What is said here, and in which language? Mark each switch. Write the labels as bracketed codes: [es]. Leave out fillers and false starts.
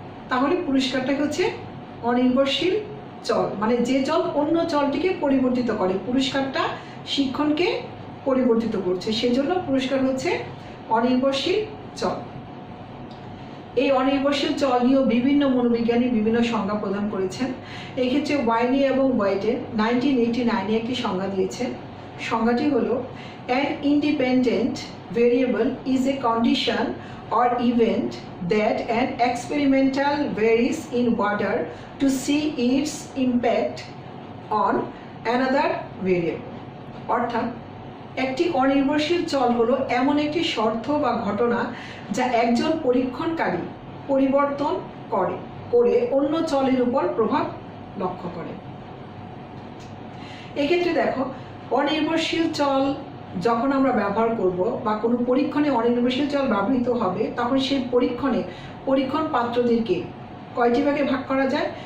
[bn] তাহলে পুরস্কারটা হচ্ছে অনির্ভরশীল চল, মানে যে চল অন্য চলটিকে পরিবর্তিত করে, পুরস্কারটা শিক্ষণকে পরিবর্তিত করছে, সেজন্য পুরস্কার হচ্ছে অনির্ভরশীল চল। এই অনির্ভরশীল চল নিয়েও বিভিন্ন মনোবিজ্ঞানী বিভিন্ন সংজ্ঞা প্রদান করেছেন। এই ক্ষেত্রে ওয়াইনি এবং হোয়াইটেন 1989 একটি সংজ্ঞা দিয়েছেন। সংজ্ঞাটি হলো, [en] an independent variable is a condition or event that an experimental varies in order to see its impact on another variable. [bn] অর্থাৎ একটি অনির্ভরশীল চল হলো এমন একটি শর্ত বা ঘটনা যা একজন পরীক্ষণকারী পরিবর্তন করে অন্য চলের উপর প্রভাব লক্ষ্য করে। এক্ষেত্রে দেখো, অনির্ভরশীল চল যখন আমরা ব্যবহার করব বা কোনো পরীক্ষণে অনির্ভরশীল চল ব্যবহৃত হবে, তখন সেই পরীক্ষণ পাত্রদেরকে কয়টি ভাগে ভাগ করা যায়?